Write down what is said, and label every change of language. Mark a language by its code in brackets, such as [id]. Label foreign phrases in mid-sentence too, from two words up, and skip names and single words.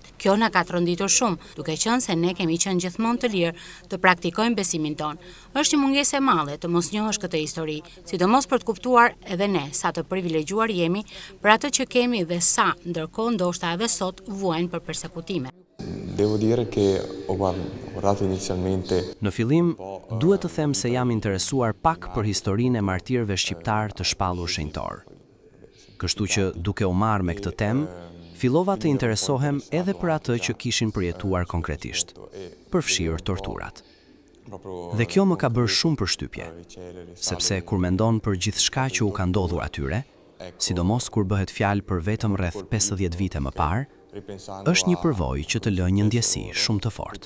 [sq] Kjo na ka tronditur shumë, duke qenë se ne kemi qenë gjithmonë të lirë të praktikojmë besimin ton. Është një mungesë e madhe të mos njohësh këtë histori, sidomos për të kuptuar edhe ne sa të privilegjuar jemi për atë që kemi dhe sa, ndërkohë ndoshta edhe sot, vuajnë për persekutime. [it] Devo dire che ho guardato inizialmente. [sq] Në fillim, duhet të them se jam interesuar pak për historinë e martirëve shqiptar të shpallur shenjtor. Kështu që duke u marrë me këtë temë, fillova të interesohem edhe për atë që kishin përjetuar konkretisht, përfshirë torturat. Dhe kjo më ka bërë shumë përshtypje, sepse kur mendon për gjithçka që u ka ndodhur atyre, sidomos kur bëhet fjalë për vetëm rreth 50 vite më parë, është një përvojë që të lë një ndjesi shumë të fortë.